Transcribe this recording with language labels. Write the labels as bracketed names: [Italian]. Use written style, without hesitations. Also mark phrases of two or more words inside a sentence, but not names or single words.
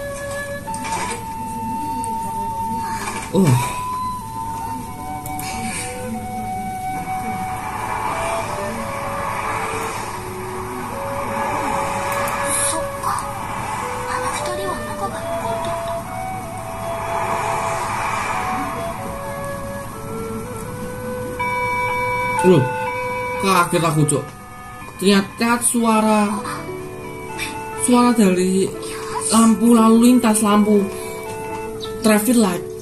[Japanese] そっか。あの二人は仲が良かったんだ。 [Indonesian] Loh, kaget aku cok. Ternyata suara dari lampu lalu lintas, lampu [English] traffic light.